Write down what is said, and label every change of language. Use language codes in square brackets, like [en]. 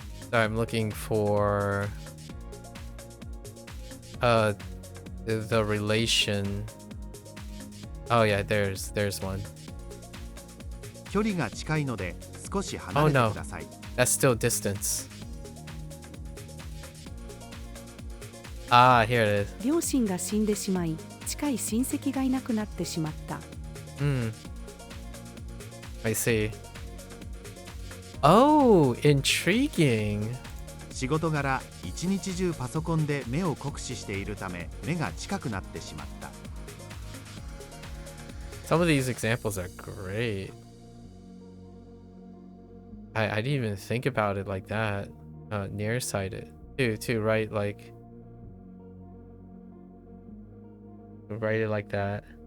[en] So I'm looking for the relation. Oh yeah, there's one. [ja] 距離が近いので少し離れてください。 [en] That's still distance. Ah, here it is. [ja] 両親が死んでしまい、近い親戚がいなくなってしまった。 [en] I see. Oh, intriguing. [ja] 仕事柄、一日中パソコンで目を酷使しているため、目が近くなってしまった。 [en] Some of these examples are great. I didn't even think about it like that. Nearsighted. Too, right? Like, write it like that.